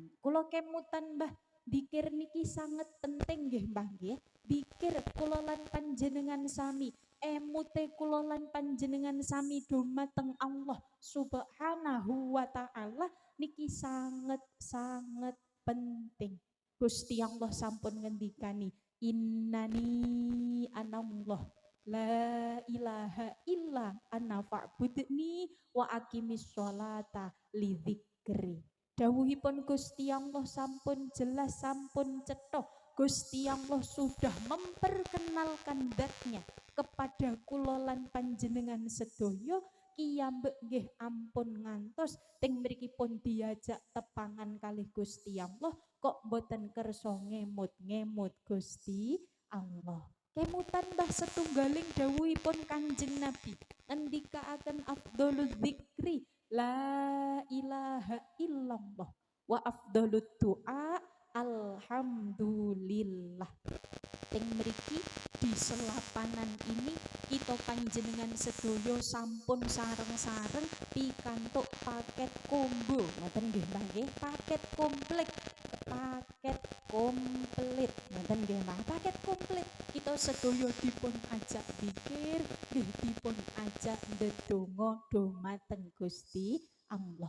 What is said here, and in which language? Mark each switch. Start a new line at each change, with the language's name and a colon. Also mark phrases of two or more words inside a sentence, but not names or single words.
Javanese: Kula kemutan Mbah, dikir niki sangat penting nggih Mbah nggih. Dikir kula lan panjenengan sami emute kula lan panjenengan sami dumateng Allah
Arabic: سبحانه وتعالى
Javanese: niki sangat penting. Gusti Allah sampun ngendikani
Arabic: إنني أنا الله لا إله إلا أنا فاعبدني وأقم الصلاة لذكري.
Javanese: Dawuhipun Gusti Allah sampun jelas, sampun cetha.
Indonesian: Gusti Allah sudah memperkenalkan datnya kepada
Javanese: kula lan panjenengan sedaya. Kiyambek nggih ampun ngantos teng mrikipun diajak tepangan kalih Gusti Allah kok boten kersa ngemut-ngemut Gusti Allah. Kemutan mbah setunggaling dawuhipun Kanjeng Nabi ngendikaaken
Arabic: أفضل الذكر لا إله إلا الله وأفضل الدعاء الحمد لله.
Javanese: Teng mriki di selapanan
Indonesian: ini kita
Javanese: panjenengan sedoyo sampun sareng-sareng pikantuk paket combo ngoten nggih Mbah nggih, paket komplit ngoten nggih Mbah, paket komplit kita sedoyo dipun ajak zikir nggih dipun ajak ndedonga dhumateng Gusti Allah.